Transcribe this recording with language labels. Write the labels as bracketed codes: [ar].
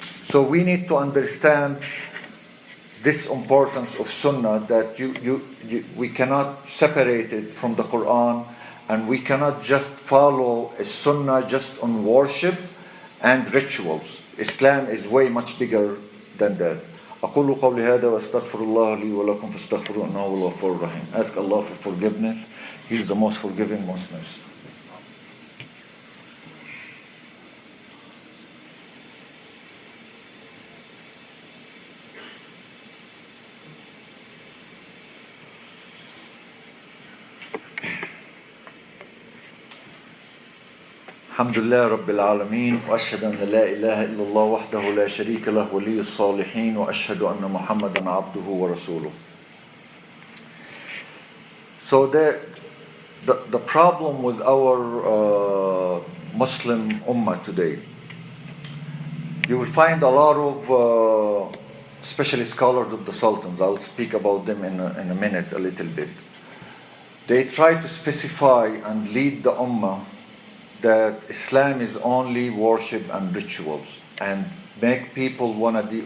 [en] So we need to understand this importance of Sunnah, that we cannot separate it from the Quran, and we cannot just follow a Sunnah just on worship and rituals. Islam is way much bigger than that. [ar] أقول قولي هذا وأستغفر الله لي ولكم فاستغفروه إنه هو الغفور الرحيم. [en] Ask Allah for forgiveness. He is the most forgiving, most merciful. [ar] الحمد لله رب العالمين وأشهد أن لا إله إلا الله وحده لا شريك له ولي الصالحين وأشهد أن محمدا عبده ورسوله. [en] So the problem with our Muslim Ummah today, you will find a lot of especially scholars of the Sultans. I'll speak about them in a minute a little bit. They try to specify and lead the Ummah that Islam is only worship and rituals, and make people want to do.